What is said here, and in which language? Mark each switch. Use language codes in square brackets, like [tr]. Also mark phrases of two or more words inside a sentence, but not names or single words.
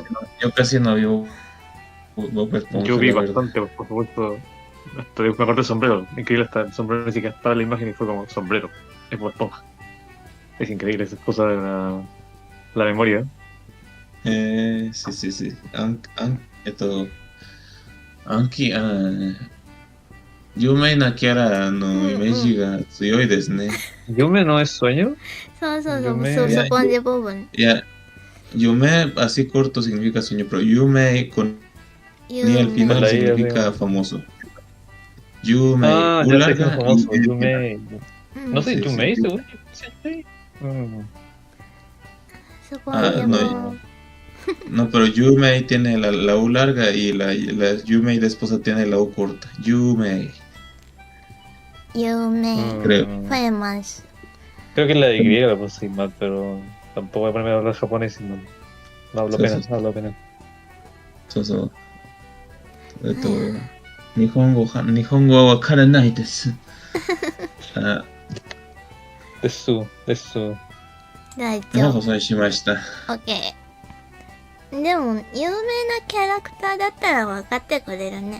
[es] yo casi no vivo Bob Esponja. Yo vi la verdad. bastante, por supuesto. Hasta me acordé del sombrero. Increíble hasta el sombrero, ni siquiera estaba en la imagen y fue como sombrero. Es Bob Esponja. Es increíble esa cosa de la memoria. sí. [ja] Anki, 有名なキャラのイメージが強いですね。 [es] ¿Yume no es sueño? [ja] そう、ス Yume- ポンジボブン。 [es] Ya, Yume así corto significa sueño, pero Yume con ni al final Con la I significa arriba. famoso. Yume, Ah, U ya sé que es larga famoso. y- Yume. No sé, Sí, Yume, sí. según yo. Sí. [ja] スポンジボブン。 [es] No, pero Yumei tiene la U larga y la Yumei de esposa tiene la U corta. Yumei, [ja] 有名。 [es] creo. ファイマス。 Creo que es la de griega la puse mal, pero tampoco voy a ponerme a hablar japonés y no hablo Sí, apenas, sí. hablo apenas. [ja] そうそう。日本語はわからないです。あ、 Desu. 大今丈夫。放送しました。オッケー。でも、有名なキャラクターだったら分かってくれるね。